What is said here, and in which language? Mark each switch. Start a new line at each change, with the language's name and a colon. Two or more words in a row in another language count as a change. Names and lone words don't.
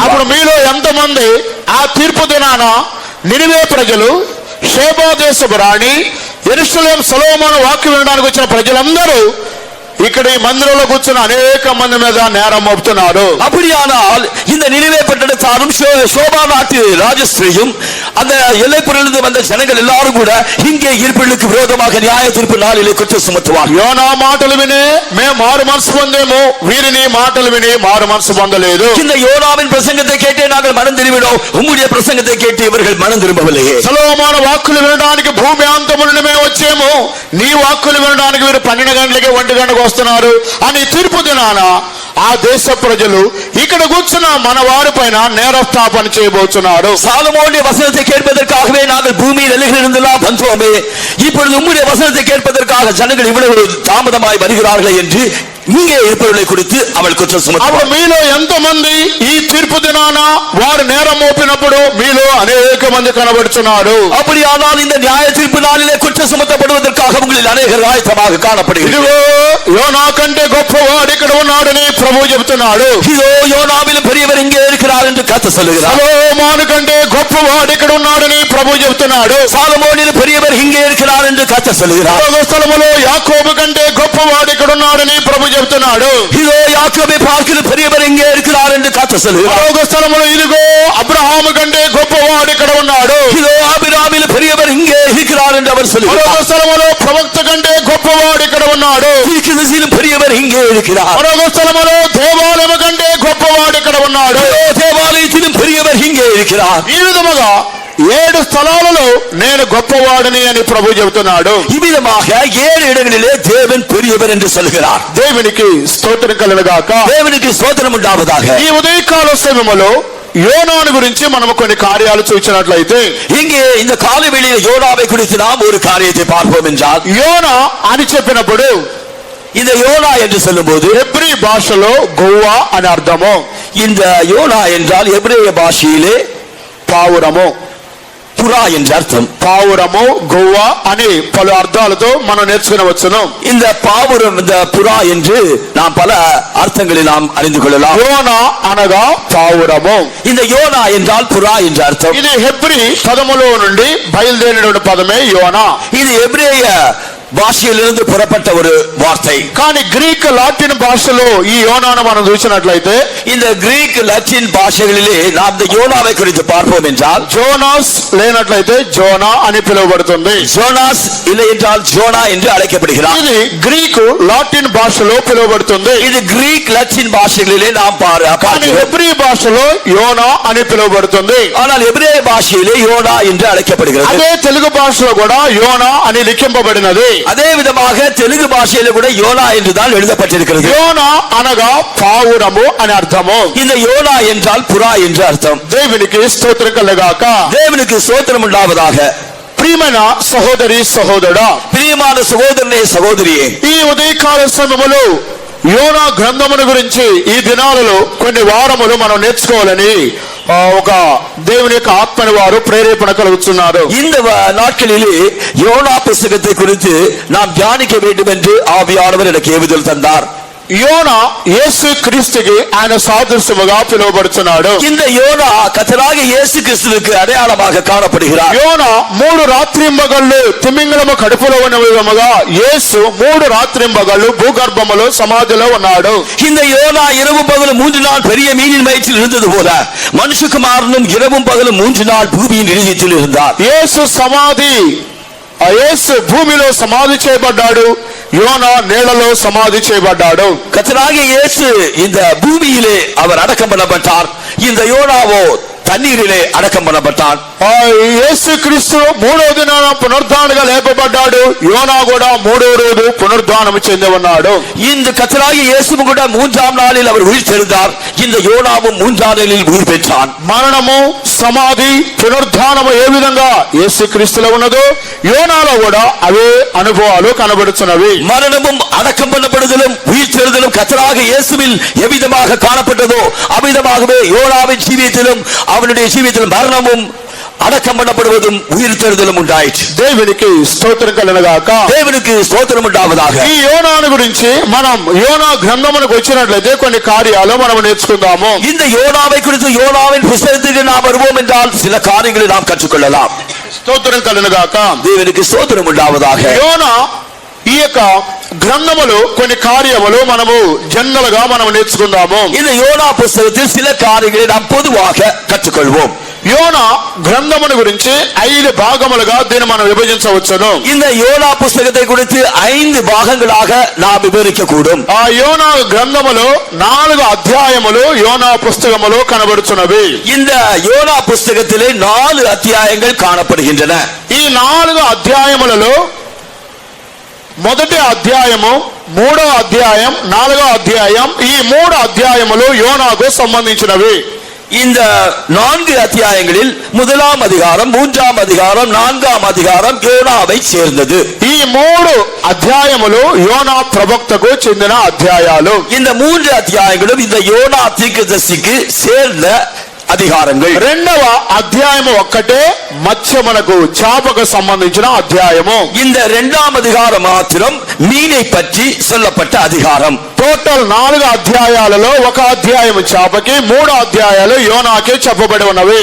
Telugu: అప్పుడు మీలో ఎంతమంది ఆ తీర్పు దినాన నినివే ప్రజలు, షేబా దేశపు రాణి, యెరూషలేము సొలొమోను వాక్యం వినడానికి వచ్చిన ప్రజలందరూ ఇక్కడ ఈ మందిరంలో కూర్చున్న అనేక మంది మీద నేరం మోపుతున్నారు.
Tamil: அப்படியானால் இந்த நினிவே பட்டணத்தாரும் சோபா நாட்டு ராஜஸ்திரியும் அந்த எல்லைப்புறத்திலிருந்து வந்த ஜனங்கள் எல்லாரும் கூட இங்கே இருப்பிற்கு விரோதமாக நியாய தீர்ப்பு நாளிலே குற்றம் சுமத்துவார்கள்.
Telugu: యోనా మాటలు విని మేము మారు మనసు పొందేమో, వీరిని మాటలు విని మారు మనసు పొందలేదు.
Tamil: இந்த யோனாவின் பிரசங்கத்தை கேட்டே நாங்கள் மனம் திரும்பினோம், உம்முடைய பிரசங்கத்தை கேட்டு இவர்கள் மனம் திரும்பவில்லையே.
Telugu: సొలొమోను వాక్కులు వినడానికి భూమి అంతము నుండి మేము వచ్చేమో, నీ వాక్కులు వినడానికి వీరు 12 గంటలకి 1 గంటకు వస్తున్నారు అని తీర్పు దినాన ఆ దేశ ప్రజలు ఇక్కడ కూర్చున్న మన వారి పైన నేరస్థాపన చేయబోతున్నారు.
Tamil: சாலமோனுடைய வசனத்தை கேட்பதற்காகவே நாங்கள் பூமியில் எல்லைகளிலிருந்தெல்லாம் வந்தோமே, இப்பொழுது உம்முடைய வசனத்தை கேட்பதற்காக ஜனங்கள் இவ்வளவு தாமதமாய் வருகிறார்களே என்று இங்கே இருப்பவர்களை குறித்து அவள் குற்றம்
Telugu: అప్పుడు
Tamil: சுமத்துவார்.
Telugu: మీలో ఎంతమంది ఈ తీర్పు దినాన వారు నేరం మోపినప్పుడు మీలో అనేక మంది కనబడుతున్నారు.
Tamil: அப்படியானால் இந்த நியாய தீர்ப்பு நாளிலே குற்றம் சுமத்தப்படுவதற்காக உங்களில் அநேகர் ஆயத்தமாக காணப்படுகிறது.
Telugu: ఇదిగో యోనా కంటే గొప్పవాడు ఇక్కడ ఉన్నాడని ప్రభువు చెబుతున్నాడు.
Tamil: இதோ யோனாவிலும் பெரியவர் இங்கே இருக்கிறார் என்று கர்த்தர் சொல்லுகிறார்.
Telugu: సొలొమోను కంటే గొప్పవాడు ఇక్కడ ఉన్నాడని ప్రభువు చెబుతున్నాడు.
Tamil: சாலமோனிலும் பெரியவர் இங்கே இருக்கிறார் என்று கர்த்தர் சொல்லுகிறார்.
Telugu: పరలోక స్థలములో యాకోబు కంటే గొప్పవాడు ఇక్కడ ఉన్నాడని ప్రభు చెబుతున్నాడు.
Tamil: இதோ யாக்கோபை பார்க்கிற பெரியவர் இங்கே இருக்கிறார் என்று கர்த்தர் சொல்லுகிறார்.
Telugu: పరలోక స్థలములో ఇదిగో అబ్రహాము కంటే గొప్పవాడు ఇక్కడ ఉన్నాడు.
Tamil: இதோ ஆபிரகாமிலும் பெரியவர் இங்கே இருக்கிறார் என்று அவர்
Telugu: పరలోక
Tamil: சொல்லுகிறார்.
Telugu: స్థలములో ప్రవక్త కంటే గొప్పవాడు ఇక్కడ ఉన్నాడు.
Tamil: தீர்க்கதரிசியிலும் பெரியவர் இங்கே இருக்கிறார்.
Telugu: పరలోక స్థలములో దేవాలయము కంటే గొప్పవాడు ఇక్కడ ఉన్నాడు.
Tamil: இதோ தேவாலயத்திலும் பெரியவர் இங்கே இருக்கிறார்.
Telugu: ఈ విధముగా 7 స్థలాలలో నేను గొప్పవాడిని అని ప్రభు చెబుతున్నాడు.
Tamil: இவ்விதமாக 7 இடங்களிலே தேவன் பெரியவர் என்று சொல்கிறார்.
Telugu: దేవునికి స్తోత్రం కలుగుగాక.
Tamil: தேவனுக்கு ஸ்தோத்திரம் உண்டாவதாக.
Telugu: ఈ ఉదయకాల సమయములో యోనాను గురించి మనం కొన్ని కార్యాలు చూసినట్లయితే,
Tamil: இங்கே இந்த காலவெளியில் யோனாவை குறித்து நாம் ஒரு காரியத்தை பார்ப்போம் என்றால்,
Telugu: యోనా అని చెప్పినప్పుడు
Tamil: இந்த யோனா என்று சொல்லும்போது
Telugu: హెబ్రీ భాషలో గోవా అని అర్థము.
Tamil: இந்த யோனா என்றால் எபிரேய பாஷையிலே
Telugu: పావురము,
Tamil: புறா என்ற அர்த்தம்.
Telugu: పావురము, గోవా అని పలు అర్థాలతో మనం నేర్చుకునవచ్చును.
Tamil: இந்த பாவுரம், இந்த புறா என்று நாம் பல அர்த்தங்களில் நாம் அறிந்து கொள்ளலாம்.
Telugu: యోనా అనగా పావురము.
Tamil: இந்த யோனா என்றால் புறா என்ற அர்த்தம்.
Telugu: ఇది హెబ్రీ పదములో నుండి బయలుదేరిన పదమే యోనా.
Tamil: இது எபிரேய భాషயிலிருந்து புறப்பட்ட ஒரு வார்த்தை.
Telugu: కానీ గ్రీక్ లాటిన్ భాషలో ఈ యోనాను మనం చూసినట్లయితే,
Tamil: இந்த கிரீக் லத்தீன் பாஷைகளிலே நாம் இந்த யோனாவை குறித்து பார்ப்போம் என்றால்,
Telugu: జోనాస్ లేనట్లయితే జోనా అని పిలువబడుతుంది.
Tamil: ஜோனாஸ் இல்லை என்றால் ஜோனா என்று அழைக்கப்படுகிறார்.
Telugu: ఇది గ్రీకు లాటిన్ భాషలో పిలువబడుతుంది.
Tamil: இது கிரீக் லத்தீன் பாஷைகளிலே நாம்
Telugu: కానీ
Tamil: பார்க்கிறோம்.
Telugu: హెబ్రీ భాషలో యోనా అని పిలువబడుతుంది.
Tamil: ஆனால் எபிரேய பாஷையிலே யோனா என்று அழைக்கப்படுகிறது.
Telugu: అదే తెలుగు భాషలో కూడా యోనా అని లిఖింపబడినది.
Tamil: அதே விதமாக தெலுங்கு பாஷையில கூட யோனா என்றுதான் எழுதப்பட்டிருக்கிறது.
Telugu: యోనా అనగా పావురము అని అర్థము.
Tamil: இந்த யோனா என்றால் புறா என்று அர்த்தம்.
Telugu: దేవునికి స్తోత్రం కలుగాక.
Tamil: தேவனுக்கு ஸ்தோத்திரம் உண்டாவதாக.
Telugu: ప్రియమైన సహోదరి సహోదరుడా,
Tamil: பிரியமான சகோதரனே சகோதரியே,
Telugu: ఈ ఉదయకాల సమయములో యోనా గ్రంథమును గురించి ఈ దినాలలో కొన్ని వారములు మనం నేర్చుకోవాలని ఒక దేవుని యొక్క ఆత్మని వారు ప్రేరేపణ కలుగుతున్నారు.
Tamil: இந்த நாட்களிலே யோனா புத்தகத்தை குறித்து நாம் தியானிக்க வேண்டும் என்று ஆவியானவர் எனக்கு ஏவுதல் தந்தார்.
Telugu: యోనా యేసు క్రీస్తుకి ఆయన సాదృశ్యముగా పిలువబడుతున్నాడు.
Tamil: இந்த யோனா கர்த்தராகிய இயேசு கிறிஸ்துவுக்கு அடையாளமாக காணப்படுகிறார்.
Telugu: యోనా 3 రాత్రింబగళ్ళు తిమింగలము కడుపులో ఉన్న విధముగా యేసు 3 రాత్రింబగళ్ళు భూగర్భములో సమాధిలో ఉన్నాడు.
Tamil: இந்த யோனா இரவும் பகலும் 3 நாள் பெரிய மீனின் வயிற்றில் இருந்தது போல மனுஷகுமாரனும் இரவும் பகலும் 3 நாள் பூமியின் இதயத்தில் இருந்தார்.
Telugu: యేసు భూమిలో సమాధి చేయబడ్డాడు, యోనా నేలలో సమాధి చేయబడ్డాడు.
Tamil: கர்த்தராகிய இயேசு இந்த பூமியிலே அவர் அடக்கம் பண்ணப்பட்டார். இந்த யோனாவோ தண்ணீரிலே அடக்கம் பண்ணப்பட்டான்.
Telugu: యేసు క్రీస్తు 3వ దినాన పునరుద్ధానంగా లేపబడ్డాడు, యోనా కూడా 3వ రోజు పునరుద్ధానం చెంది ఉన్నాడు.
Tamil: இந்த கர்த்தராகிய இயேசுவும் கூட 3ஆம் நாளில் அவர் உயிர்த்தெழுந்தார். இந்த யோனாவும் 3ஆம் நாளில் உயிர் பெற்றான்.
Telugu: మరణము, సమాధి, పునరుద్ధానము ఏ విధంగా యేసు క్రీస్తులో ఉన్నదో యోనాలో కూడా అవే అనుభవాలు కనబడుతున్నవి.
Tamil: மரணமும் அடக்கம் பண்ணப்படுதலும் உயிர்த்தெழுதலும் கர்த்தராகிய இயேசுவில் எவ்விதமாக காணப்பட்டதோ அவ்விதமாகவே யோனாவின் ஜீவியத்திலும் அவனுடைய ஜீவியத்திலும் மரணமும் அடக்கம் பண்ணப்படுவதும் உயிர்த்தெழுதலும் உண்டாயிற்று.
Telugu: దేవునికి స్తోత్రం కలుగుగాక. దేవునికి స్తోత్రం உண்டாவதாக. ఈ యోనాను గురించి మనం యోనా గ్రంథమునకు వచ్చినట్లయితే కొన్ని కార్యాలు మనం నేర్చుకుందాము.
Tamil: இந்த யோனாவை குறித்து யோனாவின் புத்தகத்துக்கு நாம் வருவோம் என்றால் சில காரியங்களை நாம் கற்றுக்கொள்ளலாம்.
Telugu: స్తోత్రం కలుగుగాక. దేవునికి స్తోత్రం உண்டாவதாக. యోనా ఈ యొక్క గ్రంథములో కొన్ని కార్యములు మనము జనరల్ గా మనం నేర్చుకుందాము.
Tamil: இந்த யோனா புத்தகத்தில் சில காரியங்களை நாம் பொதுவாக கற்றுக்கொள்வோம்.
Telugu: యోనా గ్రంథమును గురించి 5 భాగములుగా దీన్ని మనం విభజించవచ్చును.
Tamil: இந்த யோனா புத்தகத்தை குறித்து 5 பாகங்களாக நாம் விவரிக்க கூடும்.
Telugu: ఆ యోనా గ్రంథములో 4 అధ్యాయములు యోనా పుస్తకములో కనబడుచున్నవి.
Tamil: இந்த யோனா புத்தகத்திலே 4 அத்தியாயங்கள் காணப்படுகின்றன.
Telugu: ఈ 4 అధ్యాయములలో మొదటి అధ్యాయము, 3వ అధ్యాయం, 4వ అధ్యాయం, ఈ 3 అధ్యాయములు యోనాకు సంబంధించినవి.
Tamil: இந்த 4 అధ్యాయங்களில் 1ஆம் அதிகாரம், 3ஆம் அதிகாரம், 4ஆம் அதிகாரம் யோனாவை சேர்ந்தது.
Telugu: ఈ 3 అధ్యాయములు యోనా ప్రవక్తకు చెందిన అధ్యాయాలు.
Tamil: இந்த 3 அத்தியாயங்களும் இந்த யோனா தீர்க்கதரிசிக்கு சேர்ந்த அதிகாரங்கள்.
Telugu: 2వ అధ్యాయము ఒక్కటే మత్స్యమునకు చేపకు సంబంధించిన అధ్యాయము.
Tamil: இந்த 2ஆம் அதிகாரம் மாத்திரம் மீனை பற்றி சொல்லப்பட்ட அதிகாரம்.
Telugu: టోటల్ 4 అధ్యాయాలలో ఒక అధ్యాయము చేపకి, 3 అధ్యాయాలు యోనాకే చెప్పబడి ఉన్నవి.